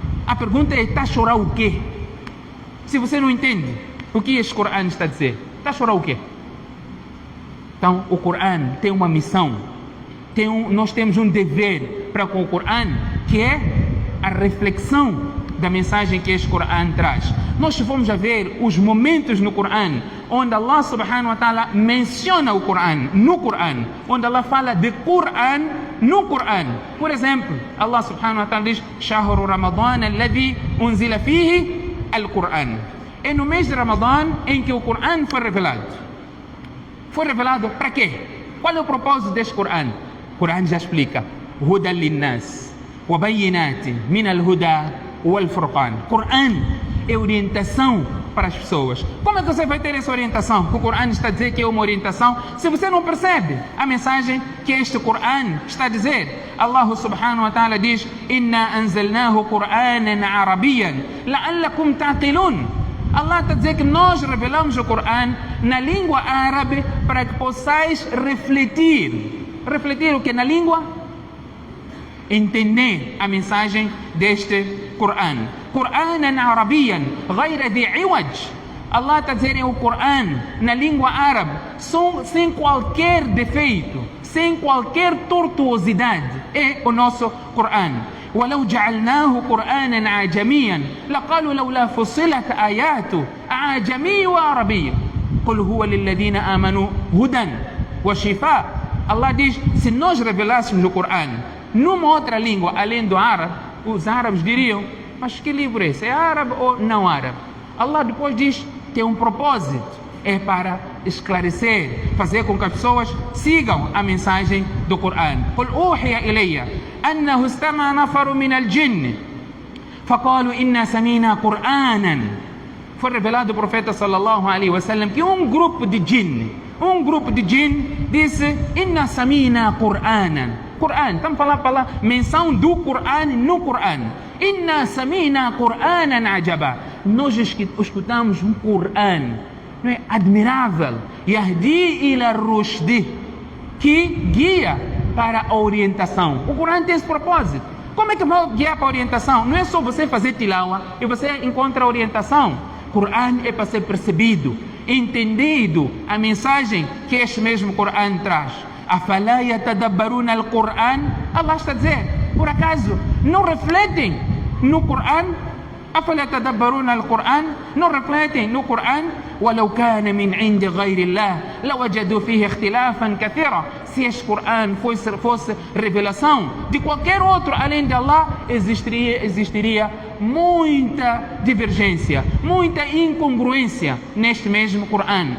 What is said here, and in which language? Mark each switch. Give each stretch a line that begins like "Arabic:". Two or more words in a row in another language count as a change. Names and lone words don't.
Portuguese: A pergunta é, está a chorar o quê? Se você não entende o que este Corão está a dizer, está a chorar o quê? Então, o Corão tem uma missão, nós temos um dever para com o Corão, que é a reflexão da mensagem que este Corão traz. Nós vamos a ver os momentos no Corão onde Allah
Arabic: سبحانه وتعالى
Portuguese: menciona o Corão, no Corão, onde Allah fala de Corão no Corão. Por exemplo,
Arabic: الله سبحانه وتعالى diz: شهر رمضان الذي أنزل فيه القرآن.
Portuguese: É no mês de Ramadã em que o Corão foi revelado. Foi revelado para quê? Qual é o propósito deste Corão? O Corão já explica:
Arabic: هدى للناس وبينات من الهدى والفرقان.
Portuguese: Corão é orientação para as pessoas. Como é que você vai ter essa orientação? O Corão está a dizer que é uma orientação se você não percebe a mensagem que este Corão está a dizer.
Arabic: الله سبحانه وتعالى diz: إنا أنزلناه قرآنا عربيا لعلكم تعقلون.
Portuguese: Allah está a dizer que nós revelamos o Corão na língua árabe para que possais refletir. Refletir o que na língua? Entender a mensagem deste Corão.
Arabic: قرآنا عربيا غير ذي عوج.
Portuguese: Allah está a dizer o Corão na língua árabe, sem qualquer defeito, sem qualquer tortuosidade. É o nosso Corão.
Arabic: ولو جعلناه قرآنا عجميا لقالوا لولا فصلت آياته أعجمي وعربي قل هو للذين آمنوا هدى وشفاء.
Portuguese: Allah diz: se nós revelássemos o Corão numa outra língua além do árabe, os árabes diriam: mas que livro é esse? É árabe ou não árabe? Allah depois diz: tem um propósito, é para esclarecer, fazer com que as pessoas sigam a mensagem do Corão.
Arabic: قل أوحي إلي أنه استمع نفر من الجن فقالوا إنا سمعنا قرآنا.
Portuguese: Foi revelado o profeta
Arabic: صلى الله عليه وسلم
Portuguese: que um grupo de jinn disse:
Arabic: إنا سمعنا قرآنا.
Portuguese: Qur'an, estamos falando pela menção do Qur'an no Qur'an.
Arabic: إنا سمعنا قرآنا عجبا.
Portuguese: Nós escutamos um Qur'an, não é, admirável,
Arabic: يهدي إلى الرشد,
Portuguese: que guia para a orientação. O Qur'an tem esse propósito. Como é que vai guiar para a orientação? Não é só você fazer tilawa e você encontra a orientação. Corão é para ser percebido, entendido a mensagem que este mesmo Corão traz.
Arabic: أفلا يتدبرون القرآن.
Portuguese: Allah está a dizer: por acaso não refletem no Corão?
Arabic: أفلا يتدبرون القرآن.
Portuguese: Não refletem no Corão?
Arabic: ولو كان من عند غير الله لوجدوا فيه اختلافا كثيرا.
Portuguese: Se este Corão fosse revelação de qualquer outro além de Allah, existiria muita divergência, muita incongruência neste mesmo Corão.